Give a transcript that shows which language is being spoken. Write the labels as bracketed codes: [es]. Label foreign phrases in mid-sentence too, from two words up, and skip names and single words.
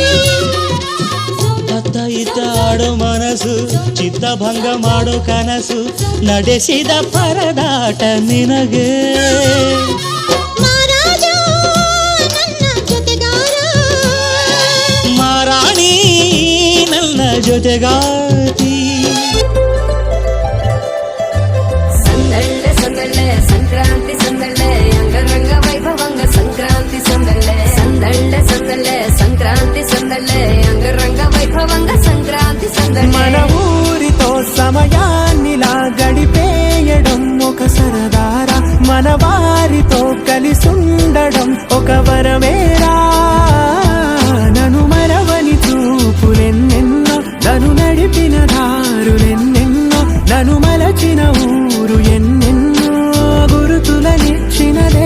[kn] ಅತ್ತ ಇತ್ತ ಆಡೋ ಮನಸ್ಸು ಚಿತ್ತಭಂಗ ಮಾಡೋ ಕನಸು ನಡೆಸಿದ ಪರದಾಟ ನಿನಗೆ ಜೊತೆಗಾತಿ [te] సందళ్ళే సందళ్ళే సంక్రాంతి సందళ్ళే అంగరంగ వైభవంగ సంక్రాంతి సందళ్ళే సందళ్ళే సందళ్ళే సంక్రాంతి సందళ్ళే అంగరంగ వైభవంగ సంక్రాంతి సందడి మన ఊరితో సమయాన్నిలా గడిపేయడం ఒక సరదారా మన వారితో కలిసుండడం ఒక వరమేరా నన్ను మరవని చూపులెన్నెన్నో నన్ను నడిపిన దారులెన్నెన్నో నన్ను మలచిన ఊరు ఎన్నెన్నో గురుతులనిచ్చినదే